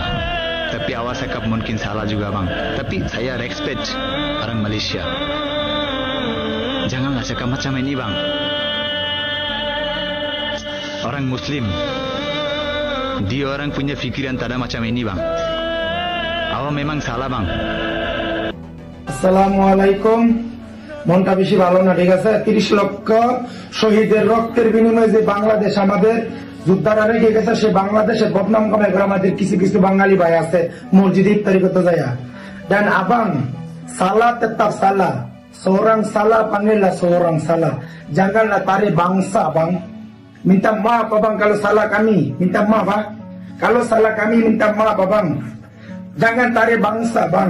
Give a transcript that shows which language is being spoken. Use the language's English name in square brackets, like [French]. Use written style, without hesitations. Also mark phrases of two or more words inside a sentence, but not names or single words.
[Malay] Tapi awak cakap mungkin salah juga bang. Tapi saya respect orang Malaysia. Janganlah cakap macam ini bang. Orang Muslim, dia orang punya fikiran tak ada macam ini bang. Awak memang salah bang. [Bangla] আসসালামু আলাইকুম। মনটা বেশি ভালো না, ঠিক আছে? 30 লক্ষ শহীদের রক্তের বিনিময়ে যে বাংলাদেশ আমাদের যোদ্ধারা রেখে গেছে, সে বাংলাদেশের বদনাম কামাই করে আমাদের কিছু কিছু বাঙালি ভাই আছে মসজিদে ইফতারি করতে যায়। [Malay] Dan abang, salah tetap salah. Seorang salah panggillah seorang salah. Janganlah tarik bangsa bang. Minta maaf abang kalau salah kami. Minta maaf bang. Kalau salah kami minta maaf abang. Jangan tarik bangsa bang.